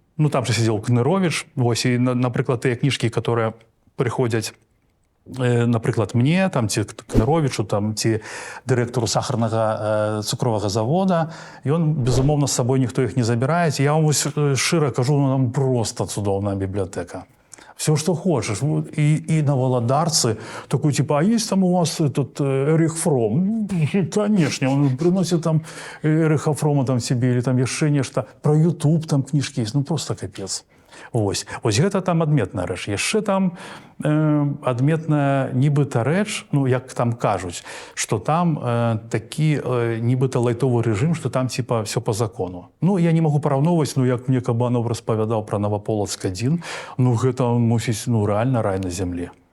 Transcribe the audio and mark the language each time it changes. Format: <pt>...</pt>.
<be>Ну, там же сидел Кнырович, вось, і, наприклад, тыя кніжкі, которые приходять, наприклад, мне, там, ці Кныровичу, там, ці дырэктару сахарнага цукровага завода, ён, безумоўна, з сабой ніхто іх не забірае. Я вам вось шчыра кажу, ну, там просто цудоўная бібліятэка.</be> <ru>Все, что хочешь. И на Володарце такой, типа, а есть там у вас этот Эрих Фром? Конечно, он приносит там Эриха Фрома там себе, или там яшчэ нешта. Про YouTube там книжки есть, ну просто капец. Вось гэта там адметная рэч.</ru> <be>Яшчэ там адметная нібыта рэч, ну, як там кажуць, што там такі нібыта лайтовы рэжым, што там типа все по закону. Ну, я не могу параўноўваць, ну, як мне Кабанов распавядаў про Новополацк-1, ну, гэта, мусіць, ну, рэальна рай на зямле.</be>